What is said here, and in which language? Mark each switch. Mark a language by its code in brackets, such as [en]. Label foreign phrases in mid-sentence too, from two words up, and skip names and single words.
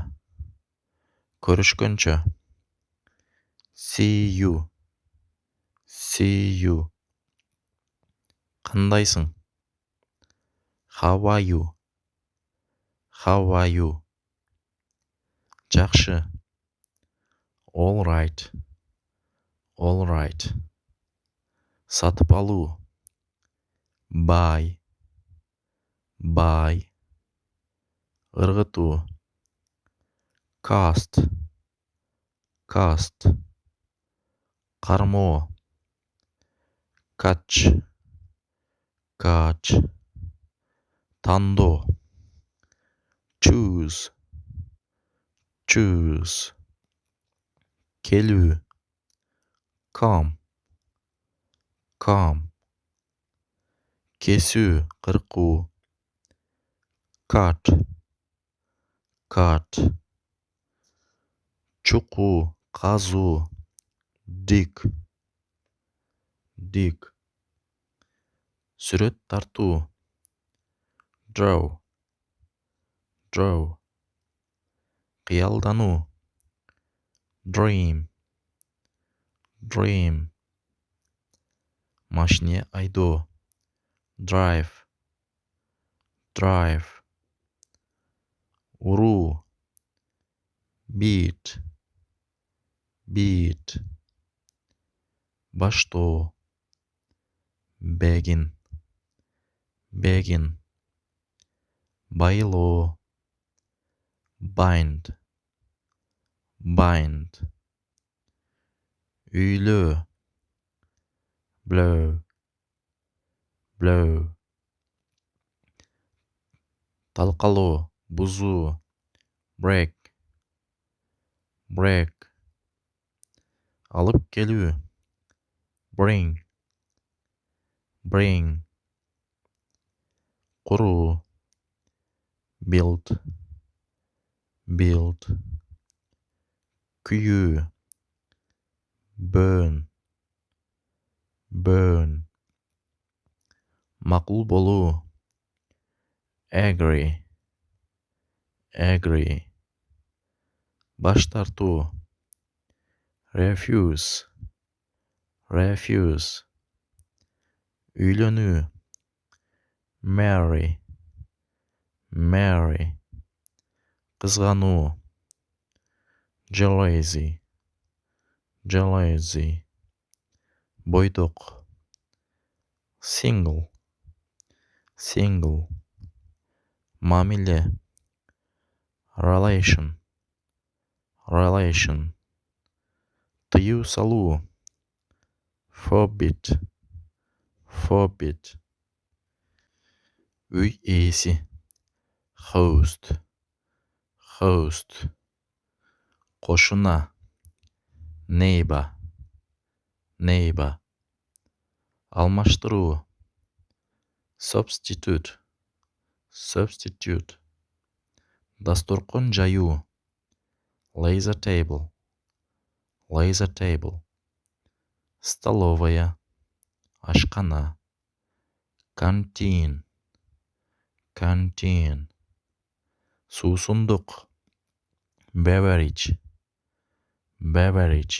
[en] Көрүшкөнчө, see you, see you. Кандайсың, how are you, how are you. Жакшы, all right, all right. [ky] Сатып алуу, [en] buy, buy. Ыргытуу, cast, cast. Кармоо, catch, catch. Тандоо, choose, choose. Келүү, come, come. [ky] Кесүү, кыркуу, [en] cut, cut. [ky] Чукуу, казуу, [en] dig, dig. [ky] Сүрөт тартуу, [en] draw, draw. Кыялдануу, dream, dream. [ky] Машине айдоо, [en] drive, drive. Уруу, beat, beat. Баштоо, begin, begin. Байлоо, bind, bind. Үйлөө, blow, blow. [ky] Талкалоо, бузуу, [en] break, break. [ky] алып келүү. [en] Bring, bring. Куруу. Build, build. Күйүү. Burn, burn. [ky] Макул болуу. [en] Agree, agree. [ky] Баш тартуу. [en] Refuse, refuse. Үйлөнүү. Marry, marry. Кызгануу. Jealousy, jealousy. Бойдок. Single, single. Мамиле. Relation, relation. [ky] Тыюу салуу. [en] Forbid, forbid. [ky] Үй ээси. [en] Host, host. Кошуна. Neighbor, neighbor. [ky] Алмаштыруу. [en] Substitute, substitute. [ky] Дасторкон жаюу. [en] Laser table, laser table. [ky] Столовая. Ашкана. [en] Canteen, canteen. Суусундук. Beverage, beverage.